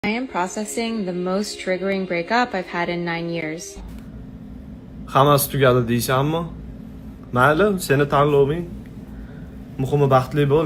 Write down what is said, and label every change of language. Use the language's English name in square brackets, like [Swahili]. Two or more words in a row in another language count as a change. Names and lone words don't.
[English] I am processing the most triggering breakup I've had in 9 years. [Uzbek] Hammasi tugadi deysanmi? Mayli, seni tanloving. Muhimi baxtli bo'l.